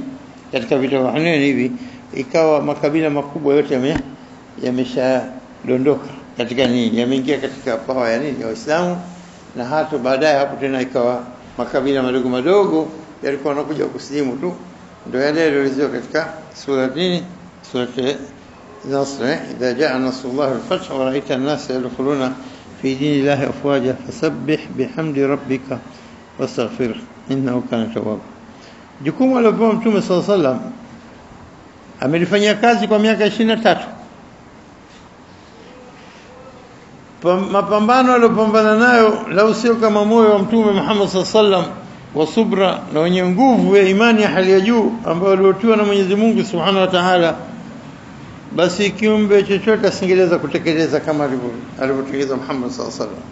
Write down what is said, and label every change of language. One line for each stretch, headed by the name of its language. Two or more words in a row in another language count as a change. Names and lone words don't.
Swahili: Katika vita vya Hunain hivi ikawa makabila makubwa yote yameshadondoka katika nini, yameingia katika pawa ya nini ya Uislamu. Na hata baadaye hapo tena ikawa makabila madogo madogo yalikuwa wanakuja kusilimu tu. Ndio yale yaliyoelezwa katika sura nini, sura Nasr,
Arabic: إذا جاء نصر الله الفتح ورأيت الناس يدخلون في دين الله أفواجا فسبح بحمد ربك واستغفر إنه كان توابا.
Swahili: Jukumu alilopewa Mtume
Arabic: صلى الله عليه وسلم
Swahili: amelifanyia kazi kwa miaka 23. Mapambano aliyopambana nayo lau sio kama moyo wa Mtume Muhammad
Arabic: صلى الله عليه وسلم
Swahili: wa subra na wenye nguvu ya imani ya hali ya juu ambao waliotiwa na Mwenyezi Mungu
Arabic: سبحانه وتعالى,
Swahili: basi kiumbe chochote asingeweza kutekeleza kama alivyotekeleza Muhammad
Arabic: صلى الله عليه وسلم.